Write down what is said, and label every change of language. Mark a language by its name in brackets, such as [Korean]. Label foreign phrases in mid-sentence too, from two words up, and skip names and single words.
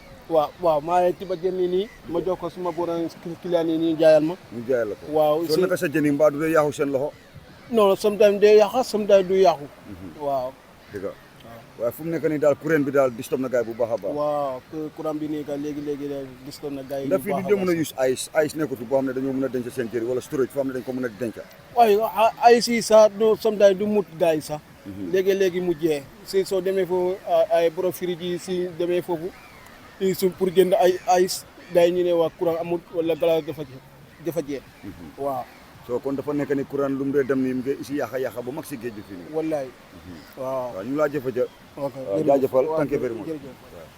[Wolof] waaw maa ngi tiba jën nii ma jox ko suma borom client yi nii jaayal ma ñu jaayal la ko waaw soo naka sa jën yi mbaa du dee yàqu seen loxo non sometimes day yàqu sometimes du yàqu waaw dëgg waaye fu mu nekk nii daal courant bi daal disturb na gars yi bu baax a baax. waaw courant bi nii ka léegi disturb na gars yi bu ndax baax a fii di mën a use ice nekkul fi boo xam ne dañoo mën a denc seen kër wala storage foo xam ne dañ ko mën a denc. waaye ice yi sax no sometimes du mut gars yi sax léegi mu jeex si soo demee foofu ay borom frige yi si demee foofu su pour jënd ay ice gars yi ñu ne waa courant amul wala glace dafa jeex waaw so kon dafa nekk ni courant lu mu dee dem nii mu ngi isi yàqa ba mag si géej bi fii nii wallaay waaw ñu laa jaajëfal [English] thank you very much